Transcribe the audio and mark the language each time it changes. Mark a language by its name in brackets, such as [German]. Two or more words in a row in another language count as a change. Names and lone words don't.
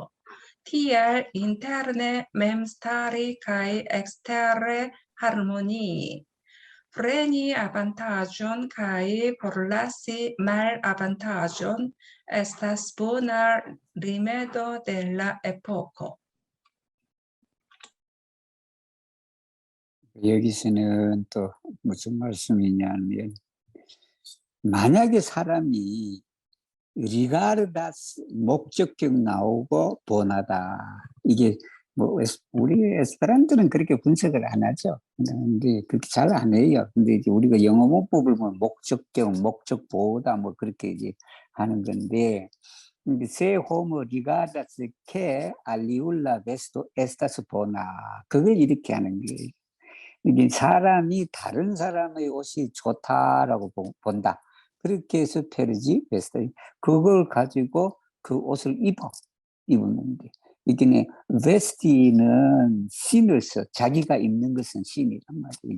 [Esperanto] Tial interne memstari kaj ekstere harmonii. Preni avantaĝon kaj forlasi malavantaĝon estas bona rimedo de la epoko. [Korean] 여기서는 또 무슨 말씀이냐면 만약에 사람이 리가르다스 목적격 나오고 보나다 이게 뭐 우리 에스페란토는 그렇게 분석을 안 하죠. 근데 그렇게 잘 안 해요. 근데 이제 우리가 영어 문법을 보면 목적격, 목적 보다 뭐 그렇게 이제 하는 건데 [Esperanto] se homo rigardas que aliula vesto estas bona [Korean] 그걸 이렇게 하는 거예요. 이게 사람이 다른 사람의 옷이 좋다라고 본다. 그렇게 해서 [Esperanto] per ĝi vest [Korean] 그걸 가지고 그 옷을 입었는데 이게 베스티는 신을 써 자기가 입는 것은 신이란 말이에요.